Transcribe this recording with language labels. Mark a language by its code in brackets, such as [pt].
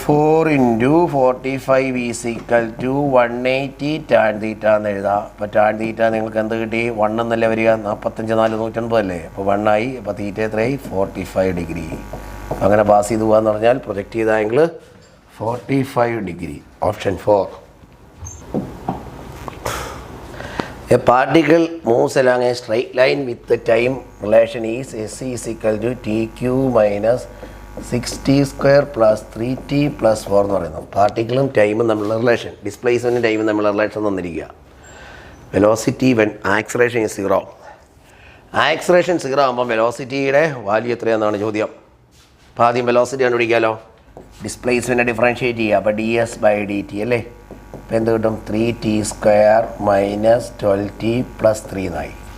[ml] 4 × 45 = 180 tan θ എന്ന് എഴുതാം. അപ്പോൾ tan θ നിങ്ങൾക്ക് എന്ത് കിട്ടി? 1 എന്നല്ലേ വരിക? 45 4 180 അല്ലേ. അപ്പോൾ 1 ആയി. അപ്പോൾ തീറ്റ എത്രയായി? 45 ഡിഗ്രി. അങ്ങനെ പാസ് ചെയ്ത് പോകാന്ന് പറഞ്ഞാൽ പ്രൊജക്റ്റ് ചെയ്ത angle 45 degree. Option 4. [en] A particle moves along a straight line with the time relation is s = tq - 6t² + 3t + 4 [ml] എന്ന് പറയുന്നത്. പാർട്ടിക്കിളും ടൈമും തമ്മിലുള്ള റിലേഷൻ, ഡിസ്പ്ലേസ്മെൻറ്റും ടൈമും തമ്മിലുള്ള relation തന്നിരിക്കുക. Velocity when acceleration is 0. Acceleration 0 ആകുമ്പോൾ വെലോസിറ്റിയുടെ വാല്യൂ എത്രയാണെന്നാണ് ചോദ്യം. അപ്പോൾ ആദ്യം വെലോസിറ്റി കണ്ടുപിടിക്കാമല്ലോ. ഡിസ്പ്ലേസ്മെൻറ്റ് ഡിഫറൻഷ്യേറ്റ് ചെയ്യുക. അപ്പോൾ ds/dt അല്ലേ. അപ്പോൾ എന്ത് കിട്ടും? 3t² - 12t + 3 എന്നായി.